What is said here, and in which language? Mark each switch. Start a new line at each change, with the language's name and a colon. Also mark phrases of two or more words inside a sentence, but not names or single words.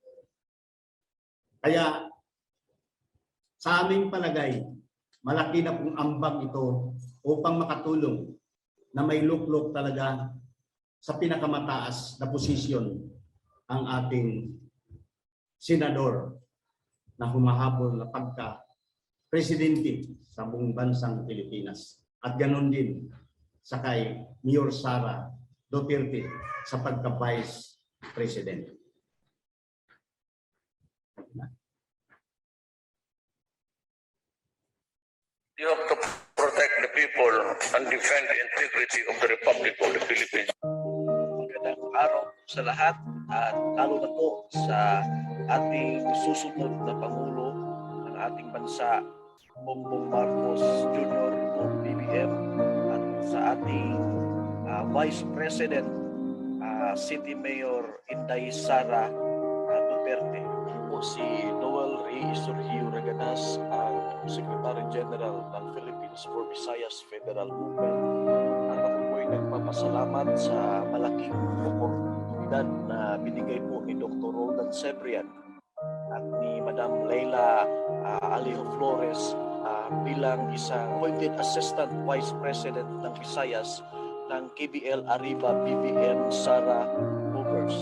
Filipino: Kaya sa aming palagay, malaki na pong ambag ito upang makatulong na may luklok talaga sa pinakamataas na posisyon ang ating senador na humahabol na pagka-presidente sa buong bansang Pilipinas. At ganon din sa kay Mayor Sara Duterte sa pagka-Vice President.
English: You have to protect the people and defend the integrity of the Republic of the Philippines.
Filipino: Magandang araw sa lahat at lalo na po sa ating susunod na Pangulo ng ating bansa, Bongbong Marcos Jr. o BBM, at sa ating Vice President, City Mayor Inday Sara Duterte. Po si Noel Reyes Surgio Raganas, ang Secretary General ng Philippines for Visayas Federal Movement. At ako po ay nagpapasalamat sa malaking oportunidad na binigay po ni Dr. Roldan Cebrian at ni Madam Leila Alejo Flores bilang isang appointed Assistant Vice President ng Visayas ng Kbl Arriba Bbm Sara Movers.